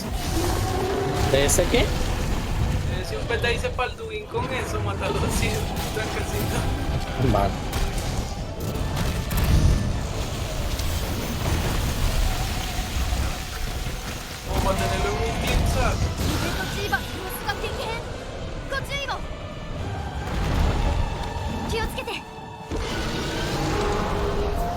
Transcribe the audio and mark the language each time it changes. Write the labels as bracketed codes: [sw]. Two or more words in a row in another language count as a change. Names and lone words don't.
[es] ¿De ese qué? Decía un beta dice Palduin con eso, matarlo así, tranquecito. Vale. Como para tenerlo en un team, ¿sabes? [ja] チーバー様子が激変。ご注意を。気をつけて。